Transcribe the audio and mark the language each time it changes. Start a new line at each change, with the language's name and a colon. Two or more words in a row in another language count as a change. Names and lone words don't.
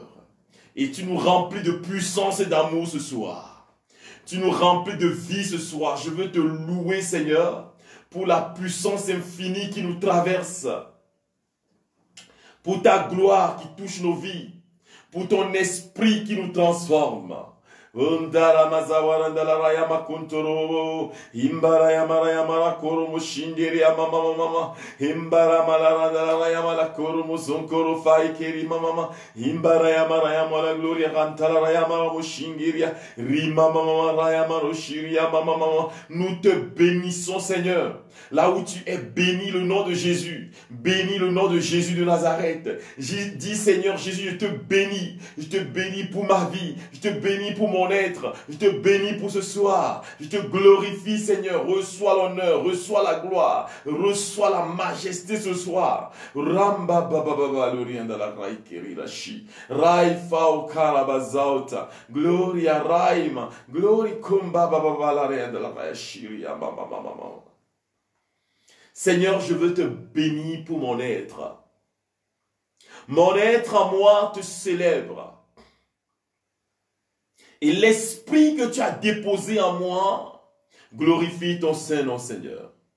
French: Et tu nous remplis de puissance et d'amour ce soir. Tu nous remplis de vie ce soir. Je veux te louer, Seigneur, pour la puissance infinie qui nous traverse. Pour ta gloire qui touche nos vies. Pour ton esprit qui nous transforme. Undara mazawarandala rayama kuntoro. Himbara yamara yamara koro mushindiri yamama mama. Himbara malarandala rayama la koro muzonkoro faikeri mama. Himbara yamara yamara gloria rantala rayama mushingiria. Rima mama rayama roshiria mama. Nous te bénissons Seigneur. Là où tu es, béni le nom de Jésus. Bénis le nom de Jésus de Nazareth. Dis Seigneur Jésus, je te bénis. Je te bénis pour ma vie. Je te bénis pour mon être. Je te bénis pour ce soir. Je te glorifie Seigneur. Reçois l'honneur, reçois la gloire, reçois la majesté ce soir. Ramba baba baba lorianda la raikeri rashi. Raifa o karabazauta. Gloria raima. Glory kumba baba baba la rianda la raishiri mama mama. Seigneur, je veux te bénir pour mon être. Mon être en moi te célèbre. Et l'esprit que tu as déposé en moi glorifie ton Saint-Nom, Seigneur.